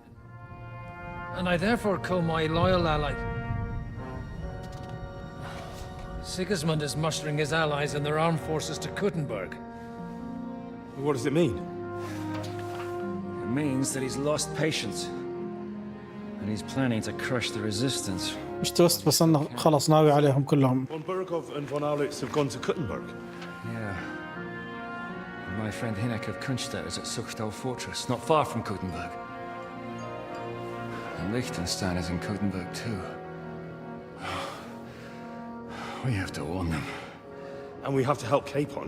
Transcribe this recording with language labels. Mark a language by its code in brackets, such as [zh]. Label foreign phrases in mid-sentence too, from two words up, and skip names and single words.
[en] And I therefore call my loyal ally. Sigismund is mustering his allies and their armed forces to Kuttenberg. What does it mean? It means that he's lost patience. And he's planning to crush the resistance. [ar] مش توست بس انه خلص ناوي عليهم كلهم. [en] Von Berghoff and von Aulitz have gone to Kuttenberg. Yeah. And my friend Hinek of Kunstadt is at Suchtal Fortress, not far from Kuttenberg. And Liechtenstein is in Kuttenberg too. We have to warn them. And we have to help Capon.